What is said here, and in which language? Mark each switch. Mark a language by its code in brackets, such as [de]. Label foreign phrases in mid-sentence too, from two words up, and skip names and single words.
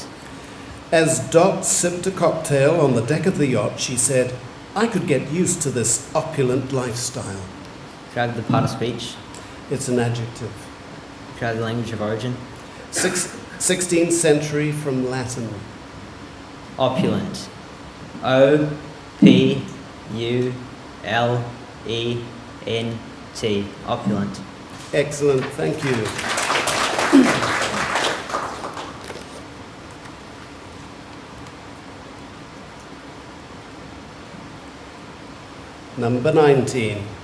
[en] As Dot sipped a cocktail on the deck of the yacht, she said, I could get used to this opulent lifestyle. Could I have the part of speech? It's an adjective. Could I have the language of origin? 16th century from Latin. Opulent. O-P-U-L-E-N-T. Opulent. Excellent, thank you. Number 19.